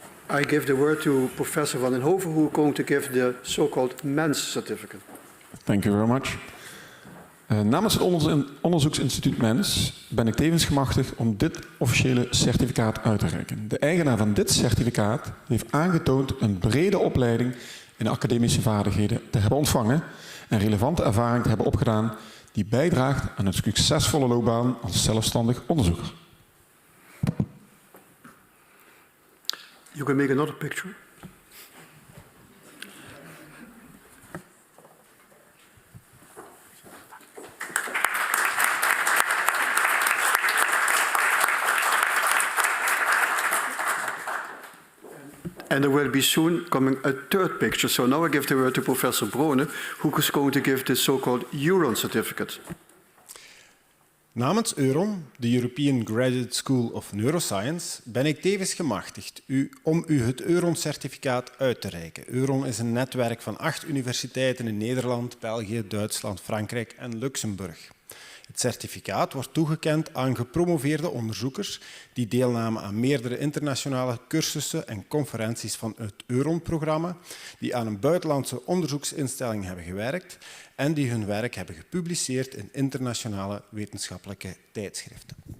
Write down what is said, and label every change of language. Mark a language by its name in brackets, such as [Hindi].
[English] I give the word to Professor Van den Hoven, who is going to give the so-called MENS certificate. Thank you very much. [Dutch] Namens het onderzoeksinstituut MENS ben ik tevens gemachtigd om dit officiële certificaat uit te reiken. De eigenaar van dit certificaat heeft aangetoond een brede opleiding in academische vaardigheden te hebben ontvangen en relevante ervaring te hebben opgedaan die bijdraagt aan een succesvolle loopbaan als zelfstandig onderzoeker. [English] You can make another picture. And there will be soon coming a third picture. So now I give the word to Professor Brone, who is going to give the so-called Euron certificate. [Dutch] Namens Euron, de European Graduate School of Neuroscience, ben ik tevens gemachtigd om u het Euron-certificaat uit te reiken. Euron is een netwerk van 8 universiteiten in Nederland, België, Duitsland, Frankrijk en Luxemburg. Het certificaat wordt toegekend aan gepromoveerde onderzoekers die deelnamen aan meerdere internationale cursussen en conferenties van het Euron-programma, die aan een buitenlandse onderzoeksinstelling hebben gewerkt en die hun werk hebben gepubliceerd in internationale wetenschappelijke tijdschriften.